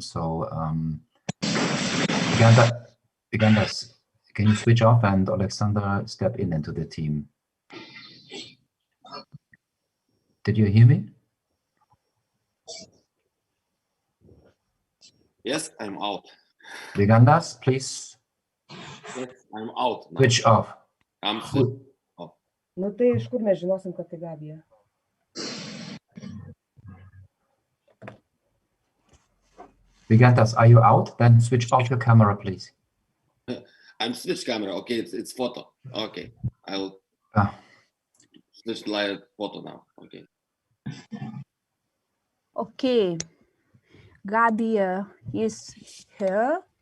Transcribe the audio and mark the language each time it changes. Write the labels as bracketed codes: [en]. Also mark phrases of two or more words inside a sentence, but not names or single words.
[en] So Vigantas, can you switch off and Alexander step into the team? Did you hear me? Yes, I'm out. Vigantas, please. Yes, I'm out now. Switch off. I'm switched off. [lt] Nu tai iš kur mes žinosim, kad tai Gabija? [en] Vigantas, are you out? Then switch off your camera, please. I'm switch camera. Okay, it's photo. Okay, I'll switch live photo now. Okay. Okay. Gabija is here.